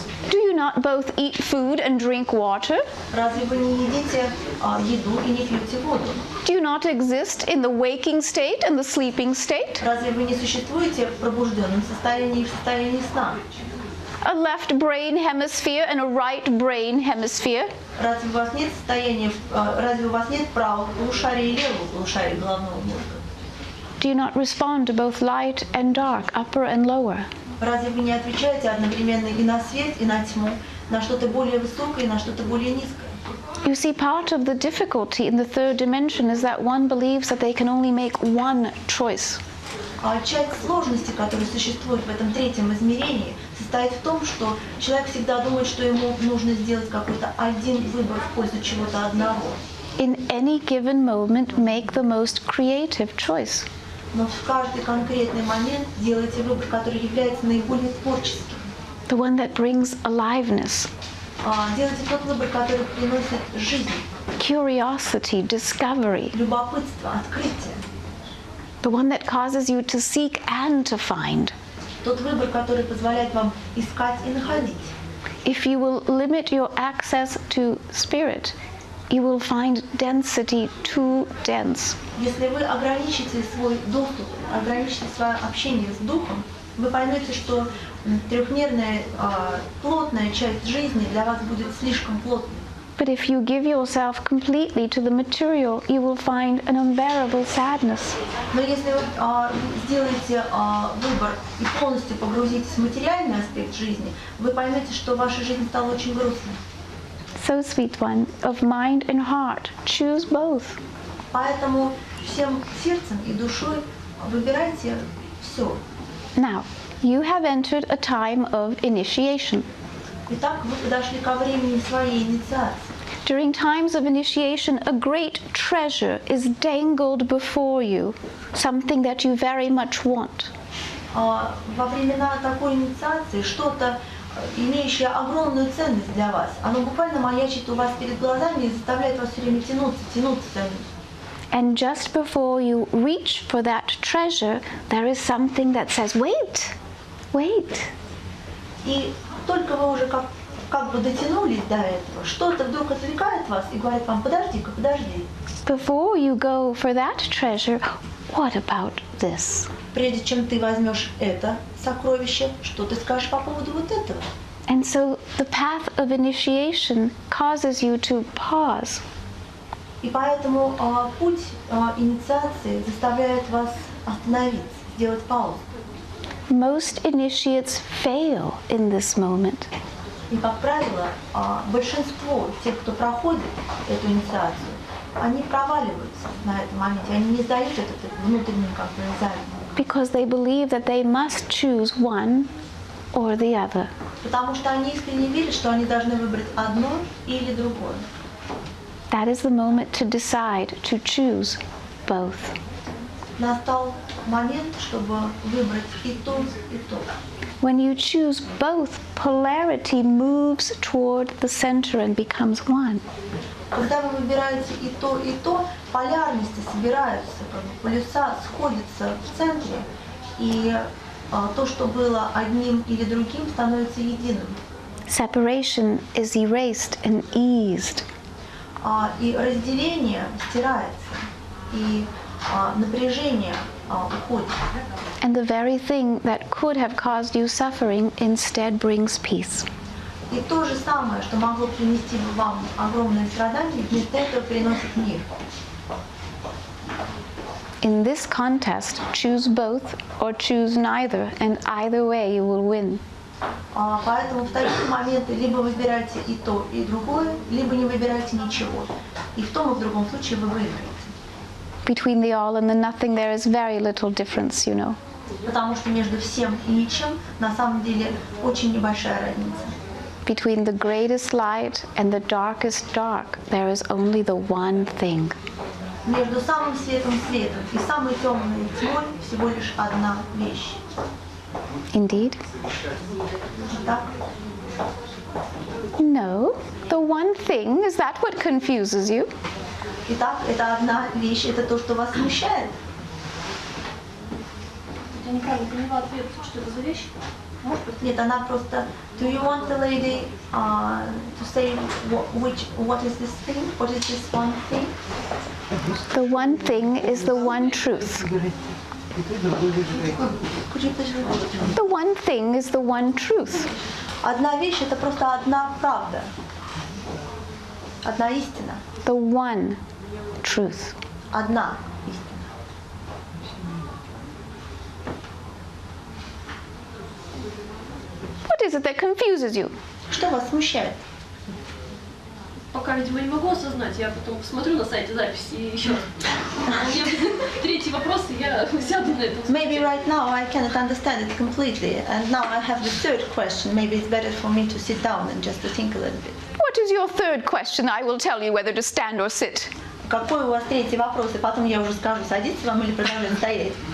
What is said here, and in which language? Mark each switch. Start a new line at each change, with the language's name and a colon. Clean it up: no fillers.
English: Do you not both eat food and drink water?
Russian: Разве вы не едите еду и не пьете воду?
English: Do you not exist in the waking state and the sleeping state?
Russian: Разве вы не существуете в пробужденном состоянии и в состоянии сна?
English: A left brain hemisphere and a right brain hemisphere?
Russian: Разве у вас нет состояния, разве у вас нет правого полушария и левого полушария головного мозга?
English: Do you not respond to both light and dark, upper and lower?
Russian: Разве вы не отвечаете одновременно и на свет, и на тьму, на что-то более высокое и на что-то более низкое?
English: You see, part of the difficulty in the third dimension is that one believes that they can only make one choice.
Russian: А часть сложности, которая существует в этом третьем измерении, состоит в том, что человек всегда думает, что ему нужно сделать какой-то один выбор в пользу чего-то одного.
English: In any given moment, make the most creative choice.
Russian: Но в каждый конкретный момент делайте выбор, который является наиболее творческим.
English: The one that brings aliveness,
Russian: Делайте тот выбор, который приносит жизнь,
English: curiosity, discovery.
Russian: любопытство, открытие.
English: The one that causes you to seek and to find.
Russian: Тот выбор, который позволяет вам искать и находить.
English: If you will limit your access to spirit, you will find density too dense.
Russian: Если вы ограничите свой доступ, ограничите свое общение с духом, вы поймете, что трехмерная, плотная часть жизни для вас будет слишком плотной.
English: But if you give yourself completely to the material, you will find an unbearable sadness.
Russian: Но если вы сделаете выбор и полностью погрузитесь в материальный аспект жизни, вы поймете, что ваша жизнь стала очень грустной.
English: So, sweet one, of mind and heart, choose both.
Russian: Поэтому всем сердцем и душой выбирайте все.
English: Now, you have entered a time of initiation.
Russian: Итак, вы подошли ко времени своей инициации.
English: During times of initiation, a great treasure is dangled before you, something that you very much want.
Russian: Во времена такой инициации что-то, имеющее огромную ценность для вас, оно буквально маячит у вас перед глазами и заставляет вас все время тянуться за ним.
English: And just before you reach for that treasure, there is something that says, wait, wait.
Russian: И только вы уже как бы дотянулись до этого, что-то вдруг отвлекает вас и говорит вам, подожди-ка, подожди.
English: Before you go for that treasure, what about this?
Russian: Прежде чем ты возьмешь это сокровище, что ты скажешь по поводу вот этого?
English: And so the path of initiation causes you to pause.
Russian: И поэтому путь инициации заставляет вас остановиться, сделать паузу.
English: Most initiates fail in this moment.
Russian: И, как правило, большинство тех, кто проходит эту инициацию, они проваливаются на этом моменте, они не сдают этот внутренний экзамен.
English: Because they believe that they must choose one or the other.
Russian: Потому что они искренне верят, что они должны выбрать одно или другое.
English: That is the moment to decide to choose both.
Russian: Настал момент, чтобы выбрать и то, и то.
English: When you choose both, polarity moves toward the center and becomes one.
Russian: Когда вы выбираете и то, полярности собираются, полюса сходятся в центре, и то, что было одним или другим, становится единым.
English: Separation is erased and eased.
Russian: И разделение стирается, и напряжение уходит.
English: And the very thing that could have caused you suffering instead brings peace.
Russian: И то же самое, что могло принести вам огромные страдания, вместо этого приносит мир.
English: In this contest, choose both or choose neither, and either way you will win.
Russian: Поэтому в такие моменты либо выбирайте и то, и другое, либо не выбирайте ничего. И в том и в другом случае вы выиграете.
English: Between the all and the nothing there is very little difference, you know.
Russian: Потому что между всем и ничем на самом деле очень небольшая разница.
English: Between the greatest light and the darkest dark, there is only the one thing.
Russian: Между самым светом светом и самой темной тьмой всего лишь одна вещь.
English: Indeed?
Russian: Так?
English: No, the one thing, is that what confuses you?
Russian: Итак, это одна вещь, это то, что вас смущает. Я неправильно поняла ответ, что это за вещь? Может быть? Нет, она просто.
English: Do you want the lady to say what is this thing? What is this one thing? The one thing is the one truth. Could you please repeat? The one thing is the one truth.
Russian: Одна вещь, это просто одна правда. Одна истина.
English: The one truth.
Russian: Одна истина.
English: What is it that confuses you?
Russian: Что вас смущает? Пока, видимо, не могу осознать. Я потом посмотрю на сайте записи и еще раз. У меня будет третий вопрос, и я сяду на это.
English: Maybe right now I cannot understand it completely, and now I have the third question. Maybe it's better for me to sit down and just to think a little bit. What is your third question? I will tell you whether to stand or sit.
Russian: Какой у вас третий вопрос, и потом я уже скажу, садиться вам или продолжать стоять.